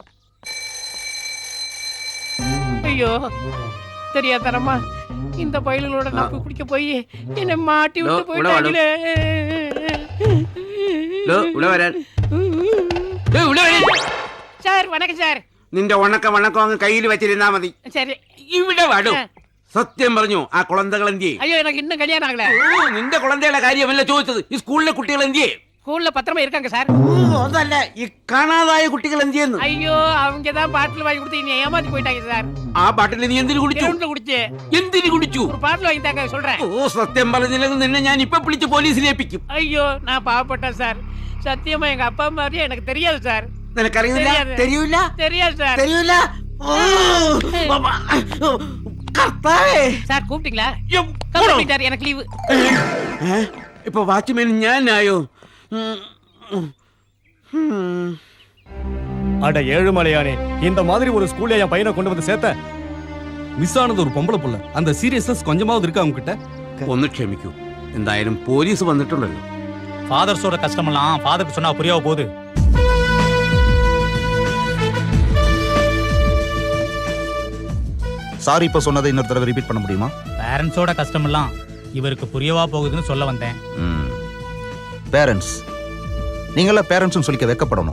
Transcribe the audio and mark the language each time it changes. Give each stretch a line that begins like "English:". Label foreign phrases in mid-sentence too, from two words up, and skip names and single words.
Tamil: ஐயோ தெரியாதரமா இந்த பயிலோட நான் குடிக்க போய் என்ன மாட்டி விட்டு போயிட்டாங்களே. சார் வணக்கம் சார்.
Malayalam: നിന്റെ വണക്കം അങ്ങ് കയ്യിൽ വെച്ചിരുന്നാ മതി.
Tamil: சரி
Malayalam: ഇവിടെ വാടും. സത്യം പറഞ്ഞു ആ കുളന്തകൾ എന്തിയെ?
Tamil: ஐயோ எனக்கு இன்னும் கல்யாணம் ஆகல.
Malayalam: നിന്റെ കുളന്തയുടെ കാര്യമല്ല ചോദിച്ചത്. ഈ സ്കൂളിലെ കുട്ടികൾ എന്തിയെ?
Tamil: ஸ்கூல்ல பத்திரமா இருக்காங்க சார்.
Malayalam: അതല്ല ഈ കാണാതായ കുട്ടികൾ എന്തിയെന്ന്.
Tamil: ஐயோ அவங்க தான் பாட்டில் வாங்கி கொடுத்து நீ ஏமாத்தி போயிட்டாங்க சார்.
Malayalam: ആ പാട്ടിൽ നീ എന്തിനു കുടിച്ചു?
Tamil: குடிச்சு.
Malayalam: എന്തിനു കുടിച്ചു?
Tamil: ஒரு பாட்டில் வாங்கி தாங்க சொல்றேன்.
Malayalam: ഓ സത്യം പറഞ്ഞില്ലെങ്കിൽ നിന്നെ ഞാൻ ഇപ്പൊ വിളിച്ച് പോലീസിൽ ഏൽപ്പിക്കും.
Tamil: ஐயோ நான் பாவப்பட்டேன் சார். சத்தியமா எங்க அப்பா மாதிரியே எனக்கு தெரியாது சார்.
Malayalam: നിനക്കറിയില്ല? തെരിയൂല?
Tamil: தெரியாது சார்.
Malayalam: തെരിയൂല? കർത്താവേ.
Tamil: சார் கூப்பிட்டீங்களா? கூப்பிட்டாரு எனக்கு லீவு.
Malayalam: ഇപ്പൊ വാച്ച്മാൻ ഞാനായോ?
Tamil: அட ஏழுமலையானே, இந்த மாதிரி ஒரு ஸ்கூல்ல என் பையனை கொண்டு வந்து சேர்த்த. மிஸ் ஆனது ஒரு பொம்பளை புள்ள. அந்த சீரியஸ்னஸ் கொஞ்சமாவது இருக்கா அவங்க கிட்ட?
Malayalam: ഒന്ന് ക്ഷമിക്കൂ. എന്തായാലും പോലീസ് വന്നിട്ടുണ്ടല്ലോ.
Tamil: ஃபாதர்ஸோட கஷ்டமெல்லாம் ஃபாதருக்கு சொன்னா புரியாம போகுது. சாரி இப்ப சொன்னதை இன்னொரு தடவை ரிப்பீட் பண்ண முடியுமா? பேரண்ட்ஸோட கஷ்டமெல்லாம் இவருக்கு புரியவா போகுதுன்னு சொல்ல வந்தேன். பேரண்ட்ஸ் நீங்கள பேரண்ட்ஸ்னு சொல்லிக்க வெக்கப்படணும்.